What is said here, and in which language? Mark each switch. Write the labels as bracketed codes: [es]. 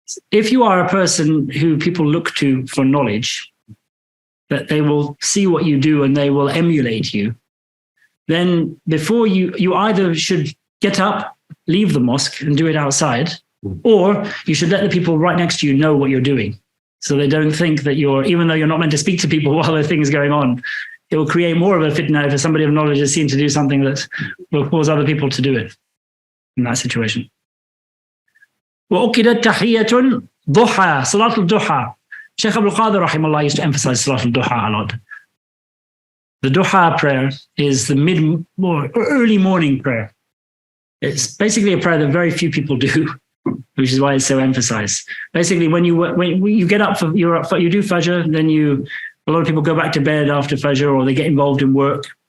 [en] If you are a person who people look to for knowledge, that they will see what you do and they will emulate you, then before you either should get up, leave the mosque and do it outside, or you should let the people right next to you know what you're doing. So they don't think that even though you're not meant to speak to people while there are things going on, it will create more of a fitna if somebody of knowledge is seen to do something that will cause other people to do it in that situation. [ar] وَأُكِدَتْ تَحِيَّةٌ ضُحَى Salat al-Duha. [en] Shaykh Abdul Qadir rahimahullah used to emphasize Salat al-Duha a lot. The Duha prayer is the early morning prayer. It's basically a prayer that very few people do, which is why it's so emphasized. Basically, when you get up, you do Fajr, then a lot of people go back to bed after Fajr or they get involved in work.